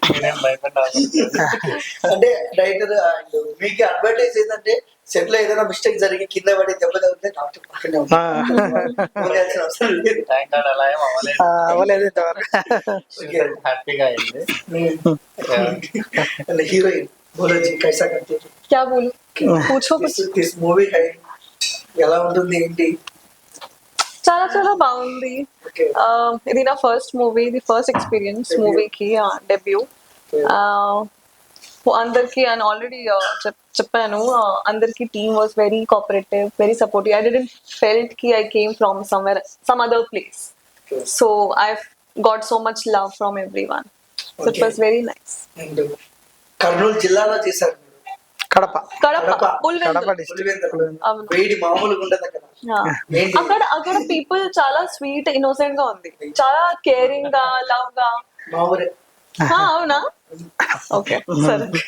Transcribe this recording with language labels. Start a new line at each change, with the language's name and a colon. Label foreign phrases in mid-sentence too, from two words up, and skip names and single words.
Telugu: అంటే డైరెక్టర్ మీకు అడ్వాంటేజ్ ఏంటంటే సెట్ లో ఏదైనా మిస్టేక్ జరిగి కింద పడి దెబ్బ తగ్గితే డాక్టర్ పక్కనే హ్యాపీగా అయింది.
Hindi: हीरोइन बोलो जी कैसा करते हो? क्या बोलूँ? पूछो कुछ.
English: this movie
Telugu: ఎలా ఉంటుంది ఏంటి? చాలా చాలా బాగుంది. ఇది నా
English: first movie, the first experience movieki debut. అందరికి and already
Telugu: చెప్పాను, అందరికి
English: team was very cooperative, very supportive. I didn't felt ki I came from some other place. So I got so much love from everyone. So it was very nice.
Telugu: కర్నూలు జిల్లాలో చేశారు. కడప అక్కడ పీపుల్ చాలా
English: sweet, innocent
Telugu: గా ఉంది, చాలా కేరింగ్ గా, లవ్ గా. అవునా? ఓకే సరే.